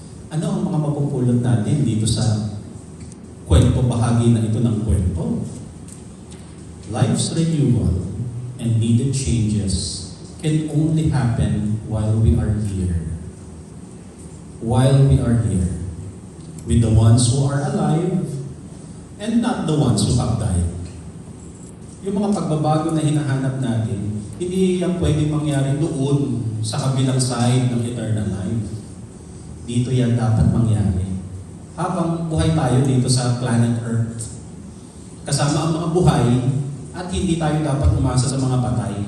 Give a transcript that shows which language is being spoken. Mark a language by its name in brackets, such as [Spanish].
[Filipino] Ano ang mga mapupulot natin dito sa kwento, bahagi na ito ng kwento? [English] Life's renewal and needed changes can only happen while we are here. While we are here. With the ones who are alive and not the ones who have died. [Filipino] Yung mga pagbabago na hinahanap natin, hindi yan pwedeng mangyari doon sa kabilang side ng eternal life. Dito yan dapat mangyari. Habang buhay tayo dito sa planet Earth, kasama ang mga buhay, at hindi tayo dapat umasa sa mga patay.